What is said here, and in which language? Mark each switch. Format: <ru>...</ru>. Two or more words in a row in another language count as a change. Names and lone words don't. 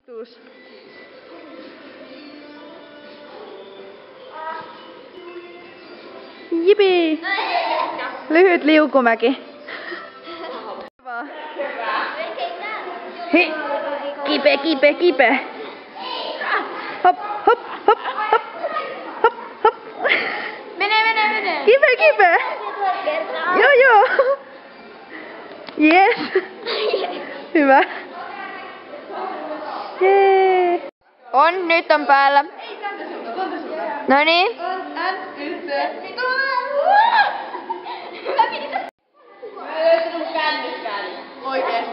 <fi>Lius. Jipi! Lyhyt liukumäki. Hei! Kipe, kipe, kipe! Hop, hop, hop, hop, hop, hop! Mene! Kipe, kipe! Joo! Yes! Hyvä! Jee! Nyt on päällä. Noniin. Oikeesti.</fi>